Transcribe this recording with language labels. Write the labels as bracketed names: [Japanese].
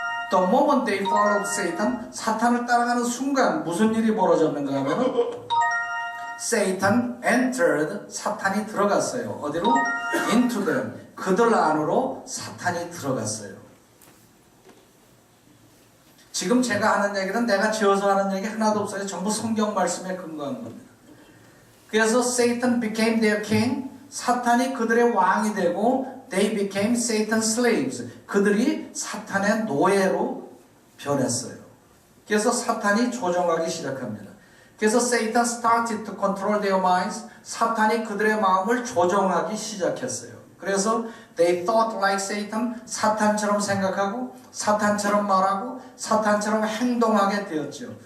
[English] The moment they followed Satan, [Korean] 사탄을 따라가는 순간 무슨 일이 벌어졌는가 하면은 [English] Satan entered, [Korean] 사탄이 들어갔어요. 어디로? [English] Into them. [Korean] 그들 안으로 사탄이 들어갔어요. 지금 제가 하는 얘기는 내가 지어서 하는 얘기 하나도 없어요. 전부 성경 말씀에 근거한 겁니다. 그래서 [English] Satan became their king. [Korean] 사탄이 그들의 왕이 되고 [English] They became Satan's slaves. [Korean] 그들이 사탄의 노예로 변했어요. 그래서 사탄이 조종하기 시작합니다. 그래서 [English] Satan started to control their minds. [Korean] 사탄이 그들의 마음을 조종하기 시작했어요. 그래서 [English] they thought like Satan. [Korean] 사탄처럼 생각하고 사탄처럼 말하고 사탄처럼 행동하게 되었죠.